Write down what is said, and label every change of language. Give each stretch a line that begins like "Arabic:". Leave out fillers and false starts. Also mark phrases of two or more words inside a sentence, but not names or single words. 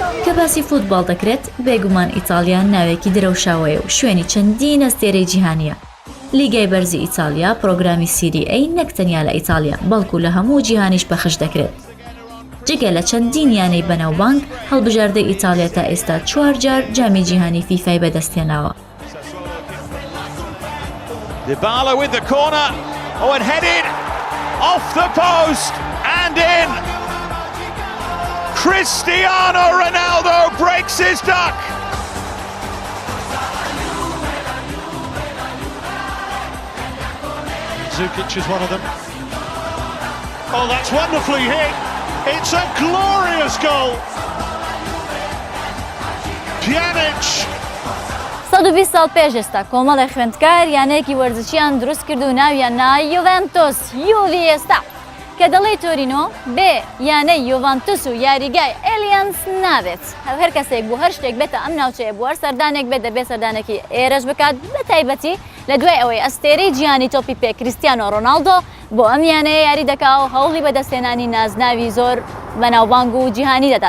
Central Kurdish: کە باسی فوتباڵ دەکرێت بێگومان ئیتالیا ناوێکی درەوشاوەیە و شوێنی چەندین ئەستێرەی جیهانیە. لیگای بەرزی ئیتالیا پرۆگرامی سیری ئەی نەک تەنیا لە ئیتالیا بەڵکو لە هەموو جیهانیش پەخش دەکرێت. جگە لە چەندین یانەی بەناوبانگ هەڵبژاردەی ئیتالیا تا ئێستا 4 جار جامی جیهانی فیفای بەدەستهێناوە.
English: Dybala with the corner. Oh, and headed off the post and in. Cristiano Ronaldo breaks his duck. Zukic is one of them. Oh, that's wonderfully hit. It's a glorious goal. Pjanic.
Central Kurdish: 120 ساڵ پێش ئێستا کۆمەڵی خوێندکار یانەیەکی وەرزشیان دروست کرد و ناویان نا یوڤنتوس یوڤی ئێستا کە دەڵێ تۆرینۆ بێ یانەی یوڤنتوس و یاریگای ئێلیانس نابێت. هەر کەسێک بوو هەر شتێک بێتە ئەم ناوچەیە بوو هەر سەردانێک بێت دەبێت سەردانێکی ئێرەش بکات بە تایبەتی لە دوای ئەوەی ئەستێرەی جیهانی تۆپی پێ کریستیانۆ ڕۆناڵدۆ بۆ ئەم یانەیە یاری دەکا و هەوڵی بەدەستێنانی نازناوی زۆر بەناوبانگ و جیهانی دەدات.